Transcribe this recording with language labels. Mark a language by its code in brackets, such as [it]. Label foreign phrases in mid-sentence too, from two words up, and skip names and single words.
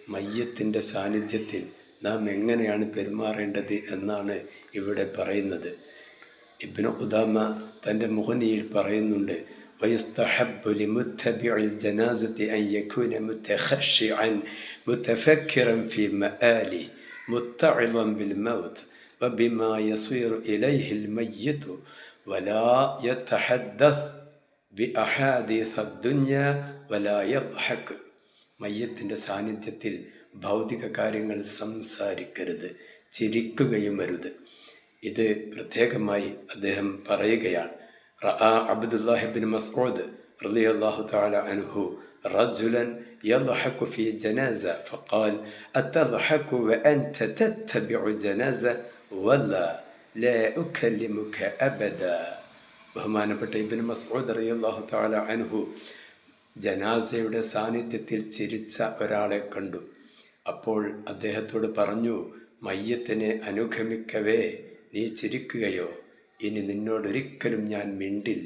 [ml] മയ്യത്തിൻ്റെ സാന്നിധ്യത്തിൽ നാം എങ്ങനെയാണ് പെരുമാറേണ്ടത് എന്നാണ് ഇവിടെ പറയുന്നത്. ഇബ്നു ഖുദാമ തൻ്റെ മുഗ്നിയിൽ പറയുന്നുണ്ട്, [ar] ويستحب لمتبع الجنازة أن يكون متخشعا متفكرا في مآله متعظا بالموت وبما يصير إليه الميت ولا يتحدث بأحاديث الدنيا ولا يضحك. [ml] മയ്യത്തിൻ്റെ സാന്നിധ്യത്തിൽ ഭൗതിക കാര്യങ്ങൾ സംസാരിക്കരുത്, ചിരിക്കുകയും അരുത്. ഇത് പ്രത്യേകമായി അദ്ദേഹം പറയുകയാണ്. [ar] رأى عبد الله بن مسعود رضي الله تعالى عنه رجلا يضحك في جنازة فقال أتضحك وأنت تتبع جنازة ولا لا أكلمك أبدا. [ml] ബഹുമാനപ്പെട്ട ഇബ്നു മസ്ഊദ് [ar] رضي الله تعالى عنه [ml] ജനാസയുടെ സാന്നിധ്യത്തിൽ ചിരിച്ച ഒരാളെ കണ്ടു. അപ്പോൾ അദ്ദേഹത്തോട് പറഞ്ഞു, മയ്യത്തിനെ അനുഗമിക്കവേ നീ ചിരിക്കുകയോ? ഇനി നിന്നോടൊരിക്കലും ഞാൻ മിണ്ടില്ല.